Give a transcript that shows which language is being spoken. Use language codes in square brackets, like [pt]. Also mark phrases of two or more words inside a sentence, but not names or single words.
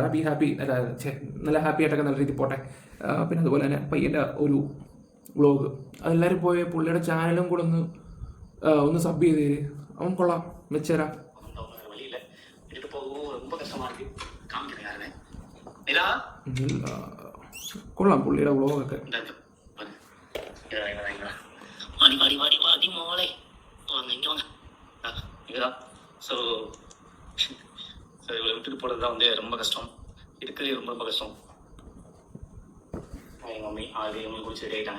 [en] be happy, [ml] അല്ല നല്ല ഹാപ്പി ആയിട്ടൊക്കെ നല്ല രീതിയിൽ പോട്ടെ. പിന്നെ അതുപോലെ തന്നെ പയ്യൻ്റെ ഒരു വ്ളോഗ് അതെല്ലാവരും പോയി പുള്ളിയുടെ ചാനലും കൂടെ ഒന്ന് സബ് ചെയ്ത് അവൻ കൊള്ളാം, വെച്ചേരാം. കൊള്ളാം പുള്ളിയുടെ വ്ളോഗൊക്കെ. [ta] விட்டுட்டு போறதுதான் வந்து ரொம்ப கஷ்டம், இருக்கிறது ரொம்ப கஷ்டம். எங்கள் [en] mummy already [ta] அவங்க குளிச்சு ரெடி ஆகிட்டாங்க.